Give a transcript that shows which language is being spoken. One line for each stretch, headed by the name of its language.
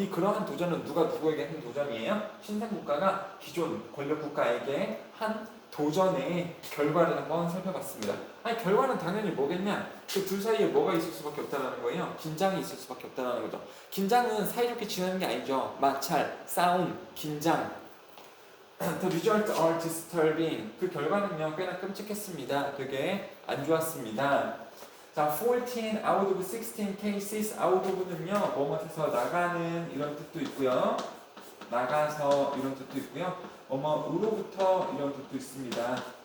Korean: 그러한 도전은 누가 누구에게 한 도전이에요? 신생국가가 기존 권력국가에게 한 도전의 결과를 한번 살펴봤습니다. 아니 결과는 당연히 뭐겠냐? 그 둘 사이에 뭐가 있을 수밖에 없다는 거예요. 긴장이 있을 수밖에 없다는 거죠. 긴장은 사이좋게 지내는 게 아니죠. 마찰, 싸움, 긴장.
English: The results are disturbing.
Korean: 그 결과는요 꽤나 끔찍했습니다. 되게 안 좋았습니다. 자,
English: 14 out of 16 cases.
Korean: out of는요 뭐뭐에서 나가는 이런 뜻도 있고요. 나가서 이런 뜻도 있고요. 뭐뭐으로부터 이런 뜻도 있습니다.